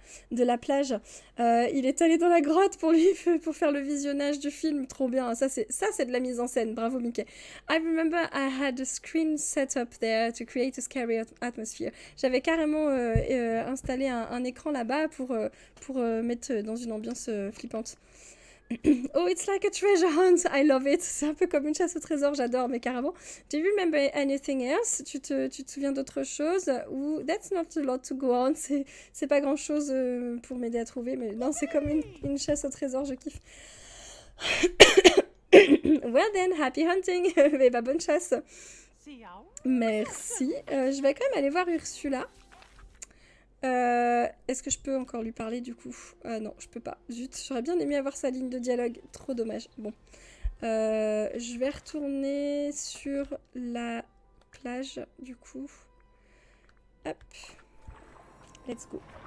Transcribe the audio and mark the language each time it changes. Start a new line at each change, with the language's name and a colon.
French: de la plage. Il est allé dans la grotte pour faire le visionnage du film. Trop bien. Ça, c'est de la mise en scène. Bravo, Mickey.
English: I remember I had a screen set up there to create a scary atmosphere.
French: J'avais carrément installé un écran là-bas pour mettre dans une ambiance flippante.
English: Oh, it's like a treasure hunt. I love it.
French: C'est un peu comme une chasse au trésor. J'adore, mais carrément.
English: Do you remember anything else?
French: Tu te souviens d'autre chose?
English: Ou that's not a lot to go on.
French: C'est pas grand chose pour m'aider à trouver, mais non, c'est comme une chasse au trésor. Je kiffe.
English: Well then, happy hunting.
French: Mais bah, bonne chasse. Merci. Je vais quand même aller voir Ursula. Est-ce que je peux encore lui parler du coup? Non, je peux pas. Zut, j'aurais bien aimé avoir sa ligne de dialogue. Trop dommage. Bon. Je vais retourner sur la plage du coup. Hop.
English: Let's go.